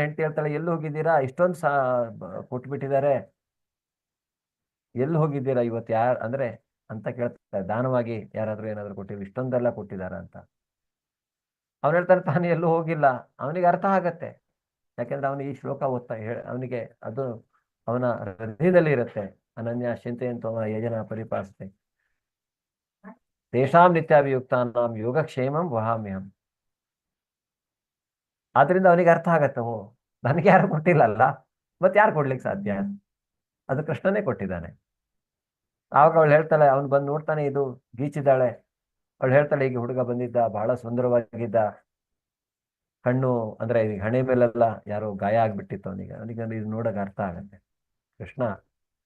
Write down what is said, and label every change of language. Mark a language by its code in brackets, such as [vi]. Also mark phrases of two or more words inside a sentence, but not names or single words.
[kn] ಹೆಂಡತಿ ಹೇಳ್ತಾಳೆ, ಎಲ್ಲಿ ಹೋಗಿದ್ದೀರಾ, ಇಷ್ಟೊಂದು ಕೊಟ್ಬಿಟ್ಟಿದ್ದಾರೆ, ಎಲ್ಲಿ ಹೋಗಿದ್ದೀರಾ ಇವತ್ತು, ಅಂದ್ರೆ ಅಂತ ಕೇಳ್ತಾರೆ. ದಾನವಾಗಿ ಯಾರಾದ್ರೂ ಏನಾದ್ರು ಕೊಟ್ಟಿದ್ರು, ಇಷ್ಟೊಂದೆಲ್ಲ ಕೊಟ್ಟಿದಾರ ಅಂತ. ಅವನು ಹೇಳ್ತಾನೆ, ತಾನು ಎಲ್ಲೂ ಹೋಗಿಲ್ಲ. ಅವನಿಗೆ ಅರ್ಥ ಆಗತ್ತೆ, ಯಾಕೆಂದ್ರೆ ಅವನು ಈ ಶ್ಲೋಕ ಓದ್ತಾ ಅವನಿಗೆ ಅದು ಅವನ ಹೃದಯದಲ್ಲಿ ಇರುತ್ತೆ. [sa] ಅನನ್ಯ ಚಿಂತೆಯಂತೋ ಯೇ ಜನಾ ಪರಿಪಾಸತೆ ತೇಷಾಂ ನಿತ್ಯಾಭಿಯುಕ್ತಾನಾಂ ಯೋಗಕ್ಷೇಮಂ ವಹಾಮ್ಯಹಂ. [kn] ಆದ್ರಿಂದ ಅವನಿಗೆ ಅರ್ಥ ಆಗತ್ತೆ, ಓ ನನಗೆ ಯಾರು ಕೊಟ್ಟಿಲ್ಲಲ್ಲ, ಮತ್ತೆ ಯಾರು ಕೊಡ್ಲಿಕ್ಕೆ ಸಾಧ್ಯ, ಅದು ಕೃಷ್ಣನೇ ಕೊಟ್ಟಿದ್ದಾನೆ. ಆವಾಗ ಅವಳು ಹೇಳ್ತಾಳೆ, ಅವನು ಬಂದು ನೋಡ್ತಾನೆ, ಇದು ಗೀಚಿದ್ದಾಳೆ. ಅವಳು ಹೇಳ್ತಾಳೆ, ಈಗ ಹುಡುಗ ಬಂದಿದ್ದ, ಬಹಳ ಸುಂದರವಾಗಿದ್ದ, ಕಣ್ಣು ಅಂದ್ರೆ ಹಣೆ ಮೇಲೆಲ್ಲ ಯಾರೋ ಗಾಯ ಆಗ್ಬಿಟ್ಟಿತ್ತು ಅವನಿಗೆ ಇದು ನೋಡಕ್ ಅರ್ಥ ಆಗತ್ತೆ.